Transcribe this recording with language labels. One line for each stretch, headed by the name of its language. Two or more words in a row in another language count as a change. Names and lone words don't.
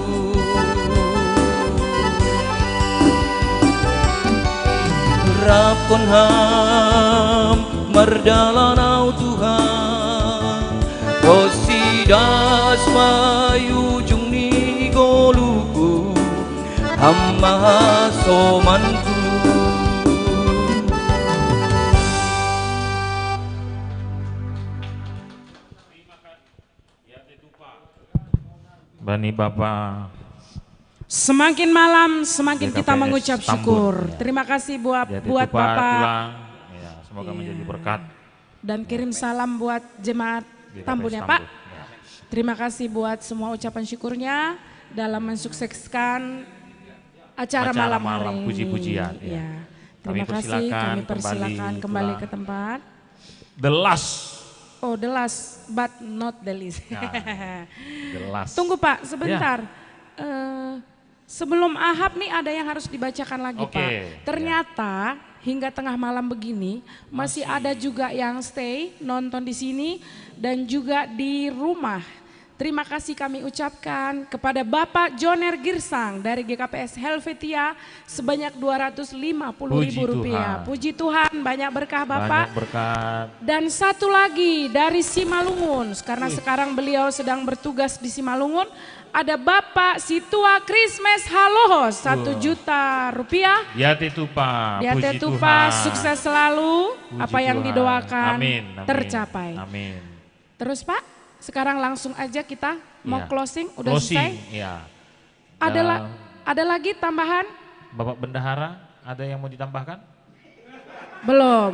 Batak Simalungun: Rapon ham mardalanau Tuhan Rosidas mayujung di goluku Hammaha somanku Bani Bapa.
Indonesian: Semakin malam semakin kita mengucap syukur. Ya. Terima kasih buat Tupa, Bapak. tulang, ya, semoga menjadi berkat. Dan kirim salam buat jemaat Tambun ya Pak. Ya. Terima kasih buat semua ucapan syukurnya dalam mensukseskan acara malam hari ini. Puji-pujian. Ya. Terima kasih, kami persilakan kembali ke tempat.
English: The last. Oh, the last but not the least. Nah, the last.
Indonesian: Tunggu Pak, sebentar. Sebelum Ahab nih ada yang harus dibacakan lagi Pak. Ternyata hingga tengah malam begini masih ada juga yang stay nonton di sini dan juga di rumah. Terima kasih kami ucapkan kepada Bapak Joner Girsang dari GKPS Helvetia sebanyak Rp250.000. Puji Tuhan, banyak berkah Bapak. Banyak berkat. Dan satu lagi dari Simalungun, karena sekarang beliau sedang bertugas di Simalungun, ada Bapak Situa Krismes Haloho, Rp1 juta.
Batak Simalungun: Yate Tupa, Yate
Indonesian: puji Tupa, Tuhan. sukses selalu, Puji apa yang Tuhan. didoakan Amin, amin, tercapai. Amin. Terus Pak, sekarang langsung aja kita mau Ya. closing, udah selesai. Ya. Ada lagi tambahan? Bapak Bendahara, ada yang mau ditambahkan? Belum.